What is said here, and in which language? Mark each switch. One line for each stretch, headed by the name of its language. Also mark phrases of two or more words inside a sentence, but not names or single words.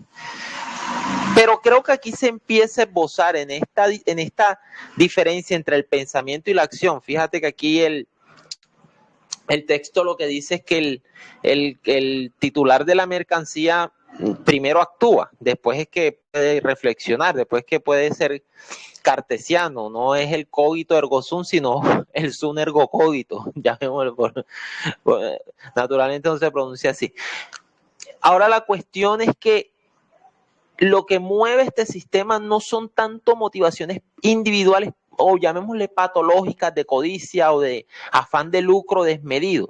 Spanish: Pero creo que aquí se empieza a esbozar en esta diferencia entre el pensamiento y la acción. Fíjate que aquí el texto lo que dice es que el titular de la mercancía primero actúa, después es que puede reflexionar, después que puede ser cartesiano, no es el
Latin: cogito ergo sum,
Spanish: sino el
Latin: sum ergo cogito,
Spanish: llamémoslo naturalmente no se pronuncia así. Ahora la cuestión es que lo que mueve este sistema no son tanto motivaciones individuales o llamémosle patológicas de codicia o de afán de lucro desmedido.